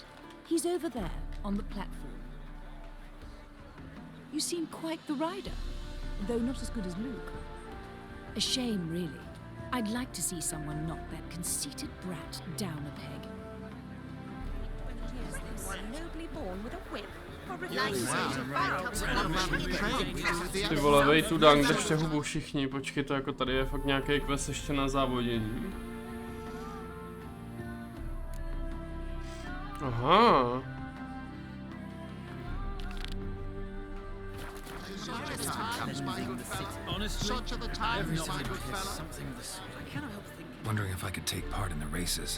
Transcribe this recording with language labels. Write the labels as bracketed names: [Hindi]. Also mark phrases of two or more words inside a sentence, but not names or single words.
[English] He's over there, on the platform. You seem quite the rider, though not as good as Luke. A shame, really. I'd like to see someone knock that conceited brat down a peg. One nobly born with a whip. [Czech] Ty vole, vej tu dang, držte hubu všichni, počkej, to jako tady je fakt nějaký quest ještě na závodění. Aha. [English] Wondering if I could take part in the races.